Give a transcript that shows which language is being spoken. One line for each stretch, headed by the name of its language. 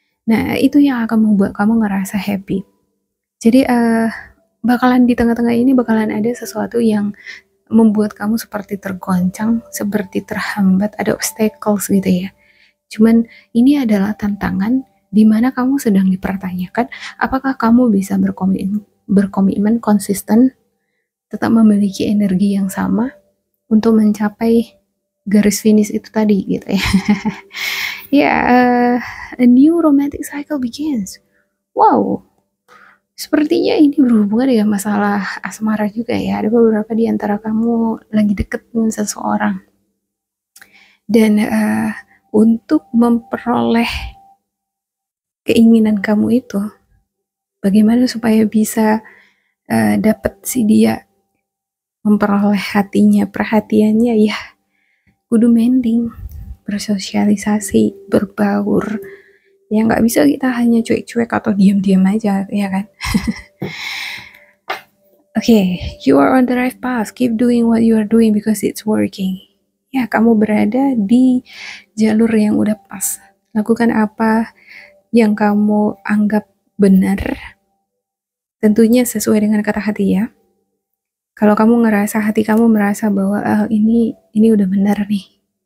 Indonesian: Nah itu yang akan membuat kamu ngerasa happy. Jadi bakalan di tengah-tengah ini bakalan ada sesuatu yang membuat kamu seperti tergoncang, seperti terhambat, ada obstacles gitu ya. Cuman ini adalah tantangan di mana kamu sedang dipertanyakan apakah kamu bisa berkomitmen konsisten, tetap memiliki energi yang sama untuk mencapai garis finish itu tadi gitu ya.
English: Ya, a new romantic cycle begins.
Indonesian: Wow, sepertinya ini berhubungan dengan masalah asmara juga ya. Ada beberapa di antara kamu lagi deket dengan seseorang, dan untuk memperoleh keinginan kamu itu, bagaimana supaya bisa dapat si dia memperoleh hatinya, perhatiannya, ya kudu mending, bersosialisasi, berbaur. Ya nggak bisa kita hanya cuek-cuek atau diam-diam aja, ya kan?
English: Okay, you are on the right path. Keep doing what you are doing because it's working.
Indonesian: Ya, kamu berada di jalur yang udah pas. Lakukan apa yang kamu anggap benar. Tentunya sesuai dengan kata hati ya. Kalau kamu ngerasa, hati kamu merasa bahwa ini udah benar nih.